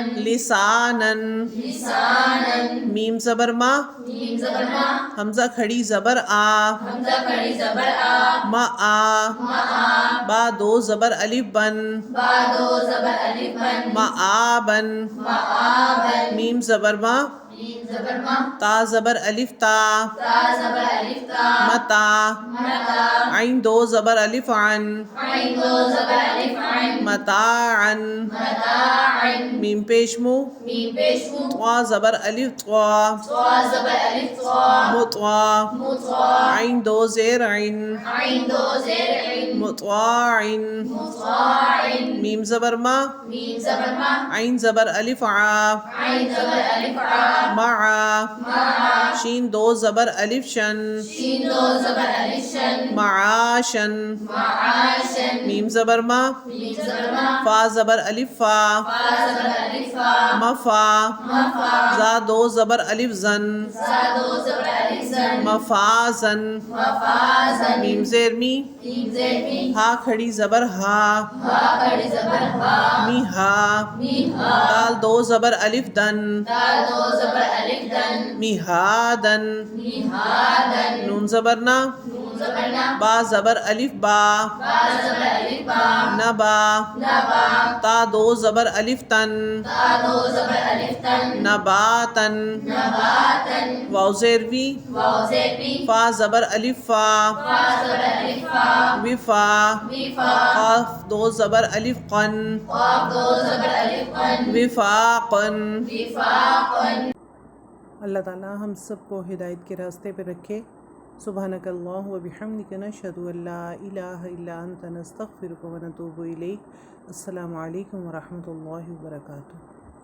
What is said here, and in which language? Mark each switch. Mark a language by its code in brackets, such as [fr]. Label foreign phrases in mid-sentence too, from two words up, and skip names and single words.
[ur] لسانن، لسانن، میم زبر ما، میم زبر ما، حمزہ کھڑی زبر آ، حمزہ کھڑی زبر آ، ما آ، معا، با دو زبر الف بن، با دو زبر الف بن، معابن، معابن، میم زبر ما، میم زبر ما، تا زبر الف تا، تا زبر الف تا، متا، متا، عین دو زبر الف عن، عین دو زبر الف عن، متاعن، متاعن، میم پیش مو، میم پیش مو، طوا زبر الف طوا، طا زبر الف طا، مطوا، مطا، عین دو زیر عین، عین دو زیر عین، مطواعن، مطاعن، میم زبر ما، میم زبر ما، عین زبر الف ع، عین زبر الف عا، مع شین دو زبر الف شن شین دو زبر الف شن معاشن معاشن میم زبر ما میم زبر ما فا زبر الف فا فا زبر الف فا مفا مفا زا دو زبر الف زن زا دو زبر الف زن مفازن مفازن میم زیر می میم زیر می ہا کھڑی زبر ہا ہا کڑی زبر ہا می ہا می ہا دال دو زبر الف دن دال دو زبر الف دن میہادن می ہا دن نون زبر نا نون زبر نا با زبر الف با با زبر الف با نبا نبا تا دو زبر الف تن تا دو زبر الف تن نباتن نباتن واو زیر وی واو زیر بی فا زبر الف فا فا زبر الف فا وفا وفا قاف دو زبر الف قن قاف دو زبر الف قن وفاقن وفاقن. اللہ تعالیٰ ہم سب کو ہدایت کے راستے پہ رکھے. [ar] سبحانک اللہ و بحمدک نشہد ان لا الہ الا انت نستغفرک و نتوب الیک. السلام علیکم ورحمۃ اللہ وبرکاتہ.